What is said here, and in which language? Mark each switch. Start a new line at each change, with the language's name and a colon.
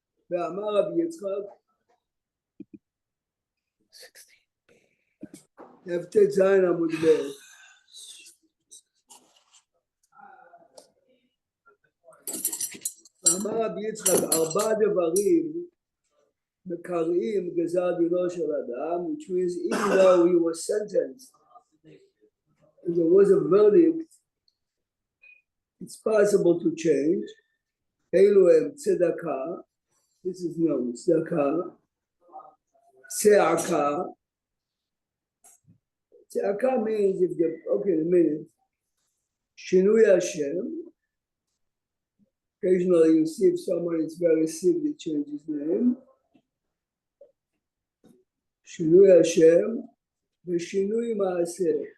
Hebrew: ואמר רבי יצחק, כ"ט זין עמוד ב' ואמר רבי יצחק, 4 דברים מקראים גזר דינו של אדם,
English: which means even though he was sentenced, and there was a verdict, it's possible to change.
Hebrew: אלו הם צדקה,
English: this is known,
Hebrew: צדקה, צעקה.
English: צעקה means if the, okay, a minute,
Hebrew: שינוי השם.
English: Occasionally you see if someone is very sick, they change his name.
Hebrew: שינוי השם ושינוי מעשה.